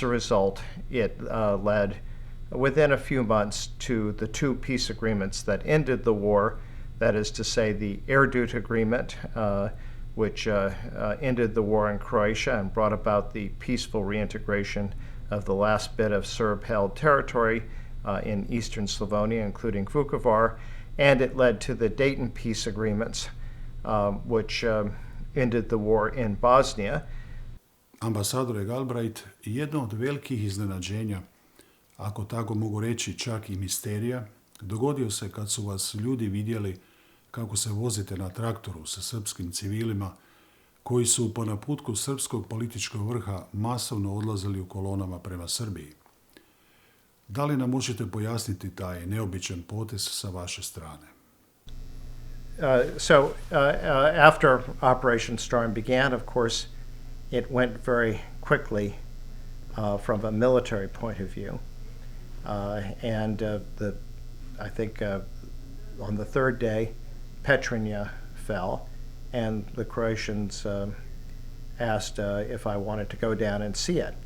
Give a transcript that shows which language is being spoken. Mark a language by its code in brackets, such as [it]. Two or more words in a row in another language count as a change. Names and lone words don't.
[en] result, it led within a few months to the two peace agreements that ended the war, that is to say the Erdut Agreement, which ended the war in Croatia and brought about the peaceful reintegration of the last bit of Serb-held territory in eastern Slavonia, including Vukovar, and it led to the Dayton peace agreements, which ended the war in Bosnia. [hr] Ambasadore Galbraith, jedno od velikih iznenađenja, ako tako mogu reći čak i misterija, dogodio se kad su vas ljudi vidjeli kako se vozite na traktoru sa srpskim civilima koji su po naputku srpskog političkog vrha masovno odlazili u kolonama prema Srbiji. Da li nam možete pojasniti taj neobičan potez sa vaše strane? [en] After Operation Storm began, of course, it went very quickly from a military point of view. I think on the third day, Petrinja fell, and the Croatians asked if I wanted to go down and see it.